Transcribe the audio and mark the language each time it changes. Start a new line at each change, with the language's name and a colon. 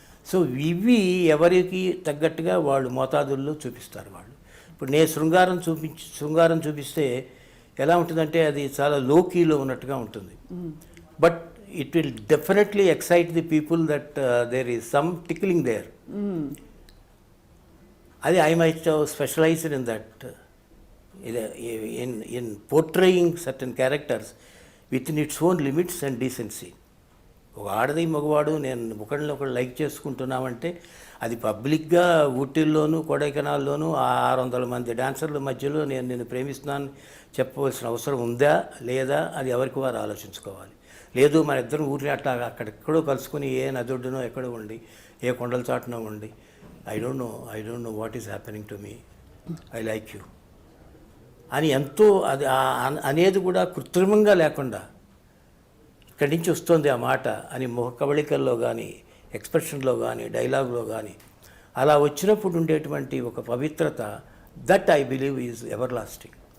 Telugu: So ఇవి ఎవరికి తగ్గట్టుగా వాళ్ళు మోతాదుల్లో చూపిస్తారు వాళ్ళు. ఇప్పుడు నేను శృంగారం చూపిస్తే ఎలా ఉంటుందంటే అది చాలా లోకీలో ఉన్నట్టుగా ఉంటుంది.
English: But it will definitely excite the people that there is some tickling there. అది I might specialised in that, in portraying certain characters within its own limits and decency.
Telugu: ఒక ఆడది మగవాడు నేను ఒకళ్ళు లైక్ చేసుకుంటున్నామంటే అది పబ్లిక్గా ఊటీల్లోనూ కొడైకెనాల్లోనూ 600 మంది డాన్సర్ల మధ్యలో నేను ప్రేమిస్తున్నాను చెప్పవలసిన అవసరం ఉందా లేదా, అది ఎవరికి వారు ఆలోచించుకోవాలి. లేదు మన ఇద్దరం ఊరిని అట్లా అక్కడెక్కడో కలుసుకుని ఏ నదుడునో ఎక్కడో ఉండి, ఏ కొండల చాటునో ఉండి,
English: I don't know what is happening to me, I like you
Telugu: అని ఎంతో అది అనేది కూడా కృత్రిమంగా లేకుండా ఇక్కడి నుంచి వస్తుంది ఆ మాట అని ముఖ కవళికల్లో కానీ, ఎక్స్ప్రెషన్లో కానీ, డైలాగ్లో కానీ అలా వచ్చినప్పుడు ఉండేటువంటి ఒక పవిత్రత,
English: That I believe is everlasting.